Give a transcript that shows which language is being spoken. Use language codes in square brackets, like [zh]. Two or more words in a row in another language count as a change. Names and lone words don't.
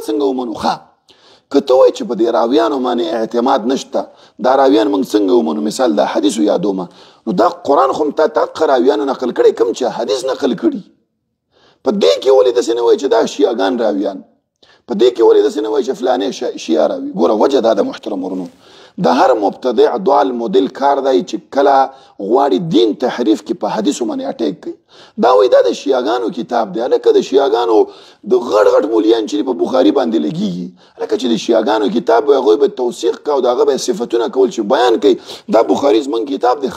[ps] څنګه ومنو ښه که ته وایي چې په دې راویانو باندې اعتماد نشته دا راویان موږ څنګه ومنو مثال دا حدیثو یادومه نو دا قرآن خو تا هغه راویانو نقل کړی کوم چې حدیث نقل کړي په دې کې ولې داسې نه وایي چې دا شیعګان راویان په دې کې ولې داسې نه وایي چې فلانې شیعه راوي ګوره وجه دا د محترم ورونو د هر مبتدع ضال مدل کار دی چې کله غواړي دین تحریف کې په حدیثو باندې اټیک کوي دا وایي دا د شیعګانو کتاب دی هلکه د شیعګانو د غټ ملیان چې په بخاري باندې لګېږي هلکه چې د شیعګانو کتاب به هغوی به توثیق کوي او د هغه به صفتونه کول چې بیان کوي دا بخاري زموږ کتاب دی